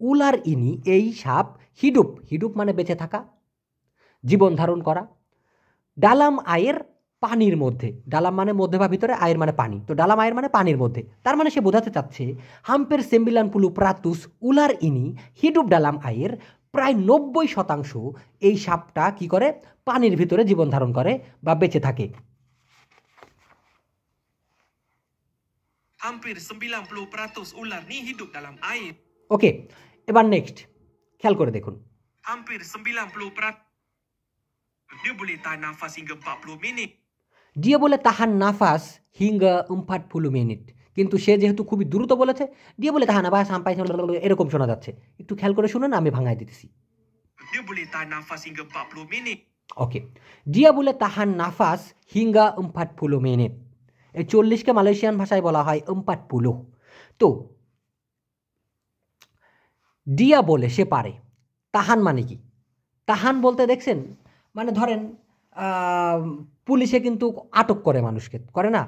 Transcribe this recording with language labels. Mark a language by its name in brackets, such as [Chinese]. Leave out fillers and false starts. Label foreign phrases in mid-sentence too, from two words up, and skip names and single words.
[Malay] ular ini [Bangla] এই সাপ হিডুপ মানে বেঁচে থাকা জীবন ধারণ করা [Malay] dalam air [Bangla] পানির মধ্যে ডালাম মানে মধ্যে বা ভিতরে আয়ের মানে পানি তো [Malay] dalam air [Bangla] মানে পানির মধ্যে তার মানে সে বোঝাতে চাচ্ছে [Malay] hampir sembilan puluh peratus ular ini hidup dalam air [Bangla] প্রায় 90% এই সাপটা কি করে পানির ভিতরে জীবন ধারণ করে বা বেঁচে থাকে [Malay] Hampir 90% ular ni hidup dalam air. [Bangla] ওকে এবার নেক্সট খেয়াল করে দেখুন [Malay] Hampir 90% dia boleh tahan nafas hingga 40 minit. dia boleh tahan nafas hingga 40 menit [Bangla] কিন্তু সে যেহেতু খুবই দ্রুত বলেছে [Malay] dia boleh tahan nafas sampai [Bangla] এরকম শোনা যাচ্ছে একটু খেয়াল করে শুনুন আমি ভাঙাই দিতেছি [Malay] Dia boleh tahan nafas hingga 40 minit. [Bangla] ওকে [Malay] dia boleh tahan nafas hingga 40 menit [Bangla] এই 40কে মালয়েশিয়ান ভাষায় বলা হয় 40 তো [Malay] dia boleh [Bangla] সে পারে। তাহান মানে কি? তাহান বলতে দেখছেন, মানে ধরেন পুলিশে কিন্তু আটক করে মানুষকে, করে না?